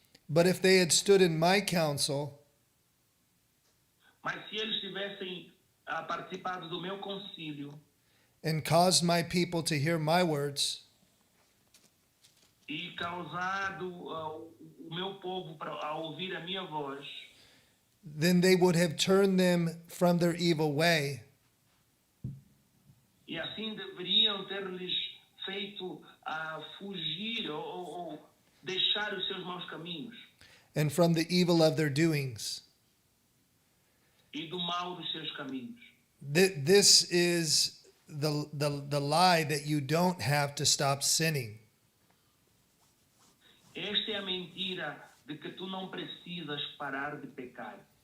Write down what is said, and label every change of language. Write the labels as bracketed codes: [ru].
[en] But if they had stood in my counsel, [pt] Mas se eles tivessem participado do meu concílio [en] and caused my people to hear my words, [pt] e causado o meu povo a ouvir a minha voz, [en] then they would have turned them from their evil way, [pt] e assim deveriam ter-lhes feito fugir ou deixar os seus maus caminhos [en] and from the evil of their doings. [pt] e do mal dos seus caminhos. [en] This is the lie that you don't have to stop sinning. [pt] Esta é a mentira de que tu não precisas parar de pecar.